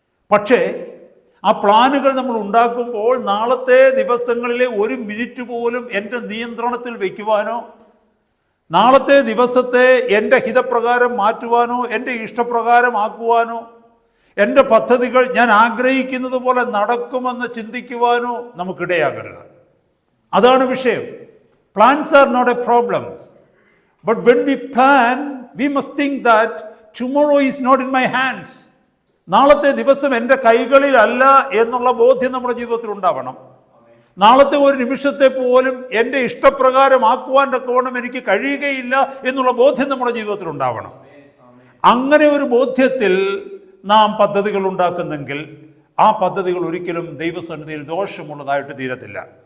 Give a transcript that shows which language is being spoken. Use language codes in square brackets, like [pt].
[ml] പക്ഷേ ആ പ്ലാനുകൾ നമ്മൾ ഉണ്ടാക്കുമ്പോൾ നാളത്തെ ദിവസങ്ങളിലെ ഒരു മിനിറ്റ് പോലും എൻ്റെ നിയന്ത്രണത്തിൽ വയ്ക്കുവാനോ, നാളത്തെ ദിവസത്തെ എൻ്റെ ഹിതപ്രകാരം മാറ്റുവാനോ, എൻ്റെ ഇഷ്ടപ്രകാരം ആക്കുവാനോ, എൻ്റെ പദ്ധതികൾ ഞാൻ ആഗ്രഹിക്കുന്നത് പോലെ നടക്കുമെന്ന് ചിന്തിക്കുവാനോ നമുക്കിടയാകരുത്. അതാണ് വിഷയം. [en] Plans are not a problem. But when we plan, we must think that tomorrow is not in my hands. [ml] നാളത്തെ ദിവസം എൻ്റെ കൈകളിലല്ല എന്നുള്ള ബോധ്യം നമ്മുടെ ജീവിതത്തിൽ ഉണ്ടാവണം. നാളത്തെ ഒരു നിമിഷത്തെ പോലും എൻ്റെ ഇഷ്ടപ്രകാരമാക്കുവാൻ തക്കവണ്ണം എനിക്ക് കഴിയുകയില്ല എന്നുള്ള ബോധ്യം നമ്മുടെ ജീവിതത്തിൽ ഉണ്ടാവണം. അങ്ങനെ ഒരു ബോധ്യത്തിൽ നാം പദ്ധതികൾ ഉണ്ടാക്കുന്നെങ്കിൽ ആ പദ്ധതികൾ ഒരിക്കലും ദൈവസന്നിധിയിൽ ദോഷമുള്ളതായിട്ട് തീരത്തില്ല.